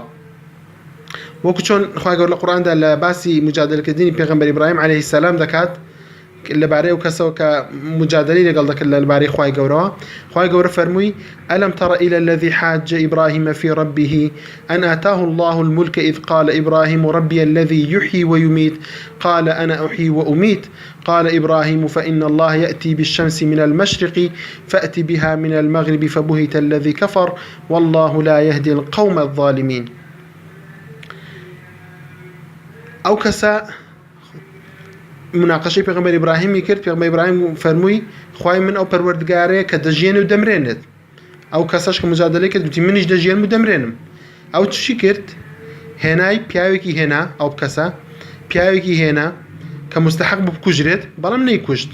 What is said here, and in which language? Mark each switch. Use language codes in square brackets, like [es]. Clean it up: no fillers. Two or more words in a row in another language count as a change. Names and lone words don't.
[ckb] وەکو چۆن خوای گەورە لە قورئاندا لە باسی مجادلەکردنی پێغەمبەر ئیبراهیم عەلەیهی سەلام دەکات لەبارەی ئەو کەسەوە کە مجادلەی لەگەڵ دەکرد لەبارەی خوای گەورەوە. خوای گەورە فەرمووی [ar] ألم تر إلى الذي حاج إبراهيم في ربه أن آتاه الله الملك إذ قال إبراهيم ربي الذي يحيي ويميت قال أنا أحيي وأميت قال إبراهيم فإن الله يأتي بالشمس من المشرق فأت بها من المغرب فبهت الذي كفر والله لا يهدي القوم الظالمين. [ckb] أو كسا مناقشەی پێغەمبەر ئیبراهیمی کرد. پێغەمبەر ئیبراهیم فەرمووی خوای من ئەو پەروەردگارەیە کە دەژێنێ و دەمرێنێت. ئەو کەسەش کە مجادلەی کرد گوتی منیش دەژێنم و دەمرێنم. ئەو چی کرد؟ هێنای پیاوێکی هێنا، ئەو کەسە پیاوێکی هێنا کە مستحق بوو بکوژرێت، بەڵام نەیکوشت.